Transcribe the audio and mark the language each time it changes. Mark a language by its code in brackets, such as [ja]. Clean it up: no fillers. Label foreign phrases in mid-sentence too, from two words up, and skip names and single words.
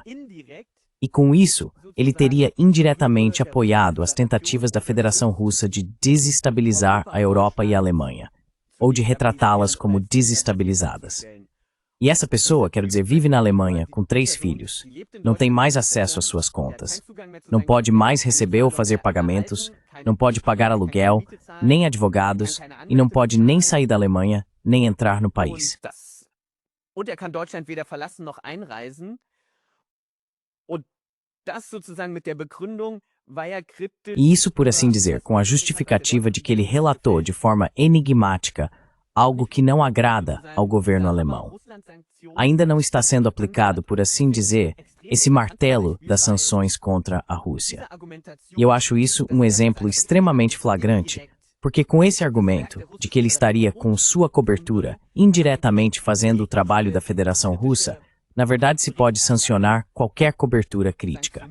[pt] E com isso, ele teria indiretamente apoiado as tentativas da Federação Russa de desestabilizar a Europa e a Alemanha, ou de retratá-las como desestabilizadas. E essa pessoa, quero dizer, vive na Alemanha com 3 filhos, não tem mais acesso às suas contas, não pode mais receber ou fazer pagamentos, não pode pagar aluguel, nem advogados, e não pode nem sair da Alemanha, nem entrar no país. [de] Und kann Deutschland weder verlassen noch einreisen. Und das sozusagen mit der Begründung, weil [pt] E isso, por assim dizer, com a justificativa de que ele relatou de forma enigmática algo que não agrada ao governo alemão. Ainda não está sendo aplicado, por assim dizer, esse martelo das sanções contra a Rússia. E eu acho isso um exemplo extremamente flagrante, porque com esse argumento de que ele estaria com sua cobertura indiretamente fazendo o trabalho da Federação Russa, na verdade se pode sancionar qualquer cobertura crítica.